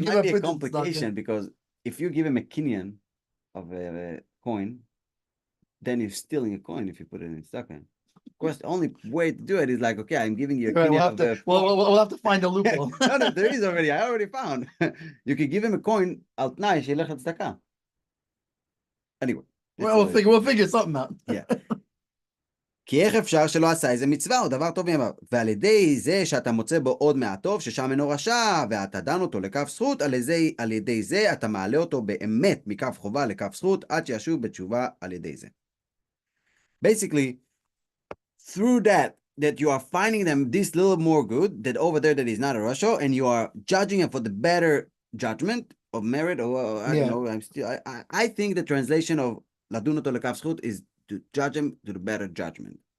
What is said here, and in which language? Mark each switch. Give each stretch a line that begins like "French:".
English: It might be a complication because if you give him a kinyan of a coin, then you're stealing a coin if you put it in stockman. Of course, the only way to do it is like, okay, I'm giving you a kinyan. We'll have to find a loophole. No, there is already. I already found. You could give him a coin al tnai sheyilech tzedakah. Anyway. We'll figure something out. Yeah.
Hebrew: כי איך אפשר שלא עשה איזה מצווה או דבר טוב מימיו, ועל ידי זה שאתה מוצא בו עוד מעט טוב, ששם אינו רשע, ואתה דן אותו לכף זכות, על ידי זה אתה מעלה אותו באמת מכף חובה לכף זכות, עד שישוב בתשובה על ידי זה.
English: Basically, through that you are finding them this little more good, that over there that is not a rasha, and you are judging him for the better judgment of merit, or I don't know, I think the translation of
Hebrew: לדון אותו לכף זכות
English: is to judge him to the better judgment.